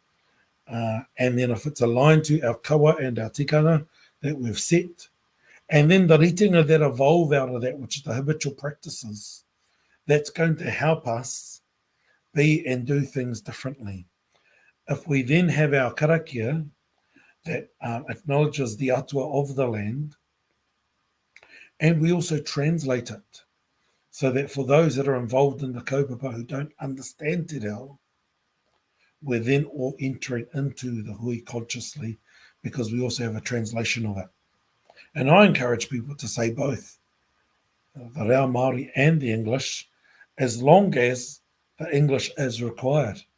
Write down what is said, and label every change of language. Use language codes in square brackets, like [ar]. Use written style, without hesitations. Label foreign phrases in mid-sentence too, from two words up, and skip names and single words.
[en] And then if it's aligned to our kawa and our tikanga that we've set, and then the ritinga that evolve out of that, which is the habitual practices, that's going to help us be and do things differently. If we then have our karakia that acknowledges the atua of the land, and we also translate it, so that for those that are involved in the kaupapa who don't understand [mi] te reo, [en] we're then all entering into the hui consciously because we also have a translation of it. And I encourage people to say both, the [mi] reo Māori [en] and the English, as long as the English is required.